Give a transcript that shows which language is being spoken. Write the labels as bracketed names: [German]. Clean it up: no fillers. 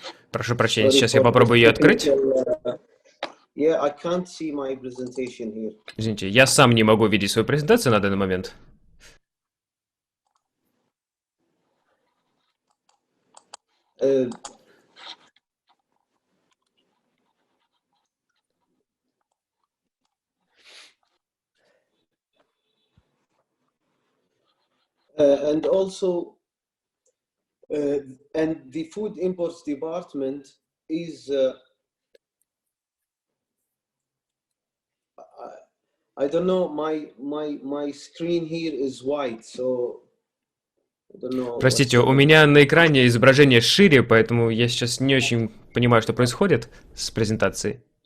[Russian] Прошу прощения, сейчас я попробую ее открыть. [English] Yeah, I can't see my presentation here. [Russian] Извините, я сам не могу видеть свою презентацию на данный момент. [English] And also, and the Food Imports Department is, I don't know, my screen here is white, so I don't know. [Russian] Простите, у меня на экране изображение шире, поэтому я сейчас не очень понимаю, что происходит с презентацией.